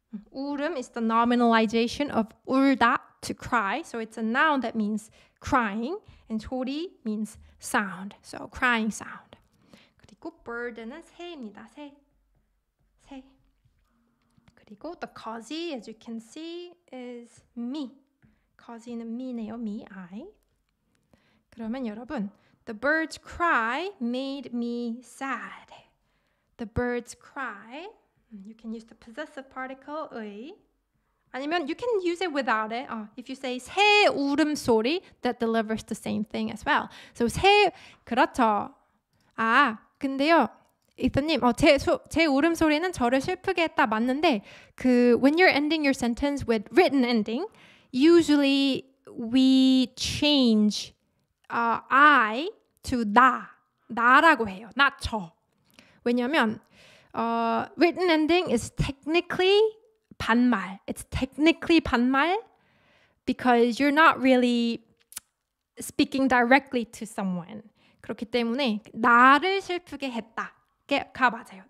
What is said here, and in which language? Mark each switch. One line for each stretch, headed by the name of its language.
English: 울음 is the nominalization of 울다, to cry. So it's a noun that means crying. And 소리 means sound. So crying sound.
Korean: 그리고 bird는 새입니다. 새.
English: 그리고 the causey, as you can see, is me. causey는 me네요. me, I.
Korean: 그러면 여러분,
English: the bird's cry made me sad. The bird's cry. You can use the possessive particle 의. 아니면 you can use it without it. If you say 새 울음소리, that delivers the same thing as well.
Korean: So 새, 그렇죠. 근데요. 이서님, 제 울음소리는 저를 슬프게 했다 맞는데
English: when you're ending your sentence with written ending, usually we change I to
Korean: 나라고 해요. not 저.
English: 왜냐면 written ending is technically 반말. It's technically 반말 because you're not really speaking directly to someone.
Korean: 그렇기 때문에 나를 슬프게 했다가 맞아요.